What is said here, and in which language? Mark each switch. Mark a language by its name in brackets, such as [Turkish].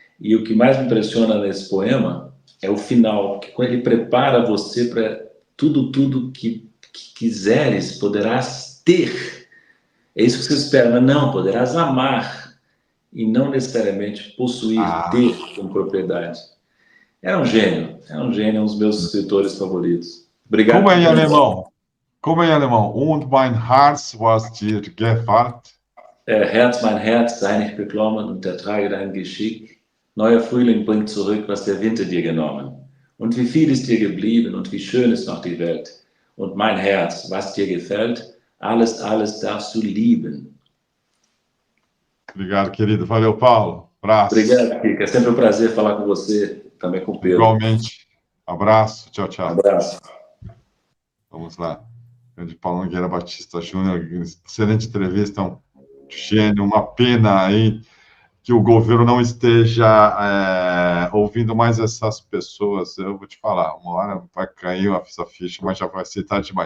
[Portuguese] E o que mais me impressiona nesse poema é o final, que quando ele prepara você para tudo que quiseres, poderás ter. É isso que você espera, mas não, poderás amar, e não necessariamente possuir, ter como propriedade. É um gênio, um dos meus escritores favoritos. Obrigado. Como é em alemão? [German] Und mein Herz was dir gefällt? Herz, mein Herz, sei nicht beklommen und ertrage dein Geschick. Neuer Frühling bringt zurück, was der Winter dir genommen. Und wie viel ist dir geblieben und wie schön ist noch die Welt. Und mein Herz, was dir gefällt, alles darfst du lieben. [Portuguese] Obrigado, querido. Valeu, Paulo. Abraço. Obrigado, Kika. É sempre um prazer falar com você, também com o Pedro. Igualmente. Abraço. Tchau, tchau. Abraço. Vamos lá. Grande Paulo Nogueira Batista Júnior. Excelente entrevista. Um gênio. Uma pena aí que o governo não esteja ouvindo mais essas pessoas. Eu vou te falar, uma hora vai cair essa ficha, mas já vai aceitar demais.